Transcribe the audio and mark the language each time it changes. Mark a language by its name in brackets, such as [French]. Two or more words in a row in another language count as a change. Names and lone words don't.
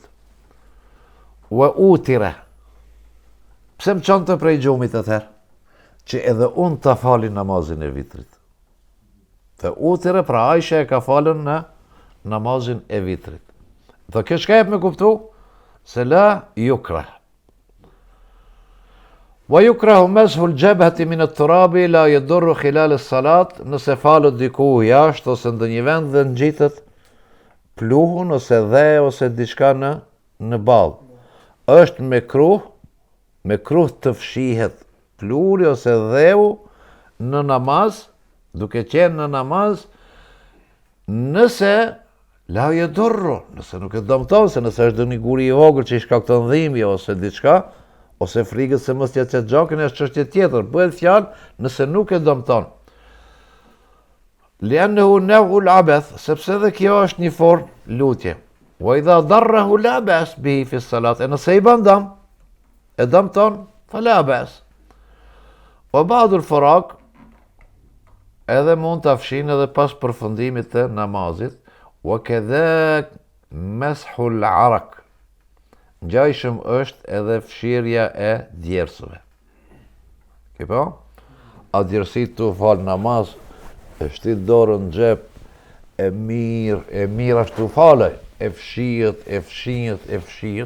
[Albanian] Wa utira, pse më çonte prej gjumit atëherë? Që edhe unë ta falin namazin e vitrit. Fa utira, pra Aisha e ka falën në namazin e vitrit. Dhe kjo çka jep me kuptu? Se [Arabic] لا يكره. ويكره مسح الجبهة من التراب لا يضر خلال الصلاة, [Albanian] nëse falet diku jashtë ose në një vend dhe ngjitet pluhun ose dhe ose diçka në ball. Është me kruh të fshihet pluri ose dheu në namaz, duke qenë në namaz, nëse [Arabic] لا يضر, [Albanian] nëse nuk e dëmton, se nëse është një guri i vogël që i shkakton dhimbje ose diçka, ose frikët se mos t'ja çet gjakën, është çështje tjetër. Bëhet fjalë nëse nuk e dëmton. [Arabic] لأنه نوع عبث, [Albanian] sepse dhe kjo është një formë lutje. [Arabic] وإذا ضره لا بأس به في صلاة, [Albanian] nëse i bën dëm, e dëmton, [Arabic] فلا بأس. وبعد الفراغ, [Albanian] edhe mund të fshin edhe pas përfundimit të namazit, [Arabic] وكذلك مسح العرق, [Albanian] ngjajshëm është edhe fshirja e djersëve. Kipo? A djersit të fal namaz, e shtit dorën në xhep, e mirë ashtu falaj, e fshihet.